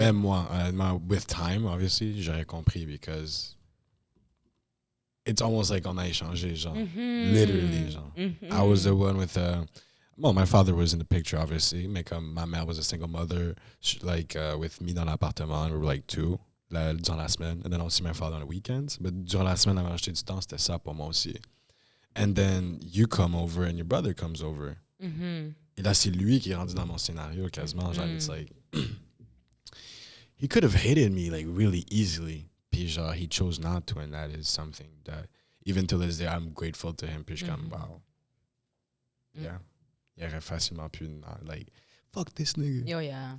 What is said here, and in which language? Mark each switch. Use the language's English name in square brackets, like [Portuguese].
[French] Même moi, [English] with time, obviously, [French] j'aurais compris [English] because it's almost like [French] on a échangé, genre. [English] Literally, genre. I was the one with well, my father was in the picture, obviously. My mère was a single mother, with me [French] dans l'appartement. [English] We were like 2 [French] durant la semaine. [English] And then aussi my father on the weekends. [French] But durant la semaine, avant d'acheter du temps, c'était ça pour moi aussi. [English] And then you come over and your brother comes over. [French] Et là, c'est lui qui est rendu dans mon scénario quasiment. [English] Genre, it's like, he could have hated me like really easily. Puis genre, he chose not to, and that is something that, even to this day, I'm grateful to him. [French] Puis je suis comme, wow. Yeah. Il aurait facilement pu, like, [English] fuck this nigga. Yo, yeah.